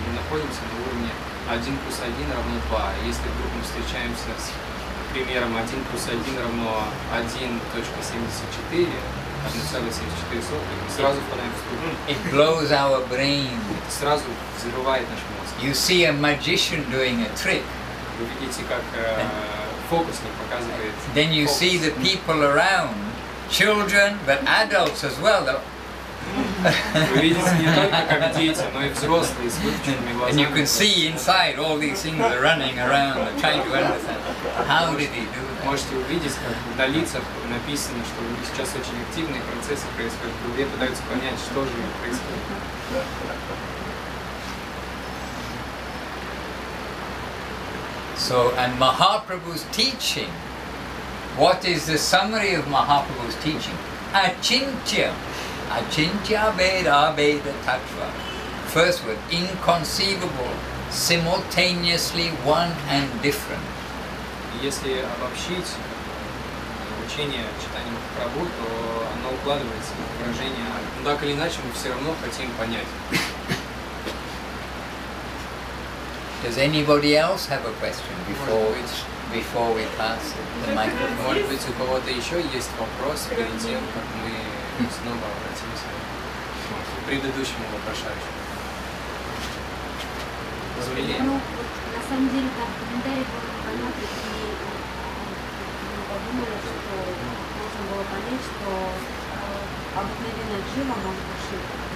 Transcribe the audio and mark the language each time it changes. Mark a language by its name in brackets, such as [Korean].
[Russian] Мы находимся на уровне 1 + 1 = 2. Если вдруг мы встречаемся с примером 1 + 1 = 1.74, 1,74, мы сразу впадаем в ступор. [English] It blows our brain. [Russian] Это сразу взрывает наш мозг. [English] You see a magician doing a trick. [Russian] Вы видите, как фокусник показывает. [English] Then you see the people around, children, but adults as well. [Russian] Вы видите не только как дети, но и взрослые с выпученными глазами. [English] And you can see inside all these things are running around and trying to understand. How did he do that? [Russian] Можете увидеть, как на лицах написано, что сейчас очень активные процессы происходят. В голове пытаются понять, что же происходит. [English] So, and Mahaprabhu's teaching, what is the summary of Mahaprabhu's teaching? Achintya. Achintya Veda Veda Tattva. First word, inconceivable, simultaneously one and different. [Russian] Если обобщить учение Чайтаньи Махапрабху, то оно укладывается в выражение, но так или иначе мы все равно хотим понять. [English] Does anybody else have a question before we pass the microphone? [Russian] Может быть, у кого-то еще есть вопрос перед тем, как мы снова обратимся к предыдущему вопрошающему. Ну, на самом деле, там комментарий был непонятный, и мы подумали, что можно было понять, что обыкновенная джива может быть Шива.